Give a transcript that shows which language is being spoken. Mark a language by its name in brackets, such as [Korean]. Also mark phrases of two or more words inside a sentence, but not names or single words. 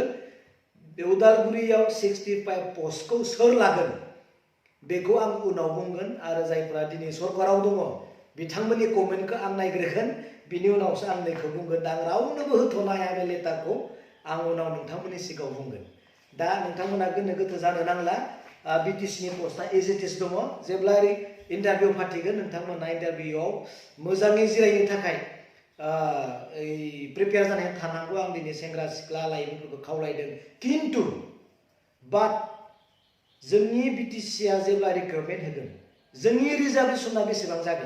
[Bodo] बे उदालगुरियाव 65 पस्टखौ सोर लागोन बेखौ आं उनाव बुंगोन। आरो जायफ्रा दिनै सरकाराव दङ बिथांमोननि कमेन्टखौ आं नायग्रोगोन, बिनि उनावसो आं नैखौ बुंगोन। दा आं रावनोबो होथ'नो हाया बे लेटारखौ, आं उनाव नोंथांमोननि सिगाङाव बुंगोन। दा नोंथांमोना गोनो गोथो जानो नांला, बिटिसिनि पस्टआ [English] as it is [Bodo] दङ। जेब्ला इन्टारभिउ फाथिगोन नोंथांमोना इन्टारभिउआव मोजाङै जिरायनो थाखाय प्रिपेयार जानानै थानांगौ, आं दिनै सेंग्रा सिख्ला लाइमोनफोरखौ खावलायदों। किन्तु बाट जोंनि बिटिसिआ जेब्ला रिक्रुटमेन्ट होगोन जोंनि रिजार्भेसना बेसेबां जागोन?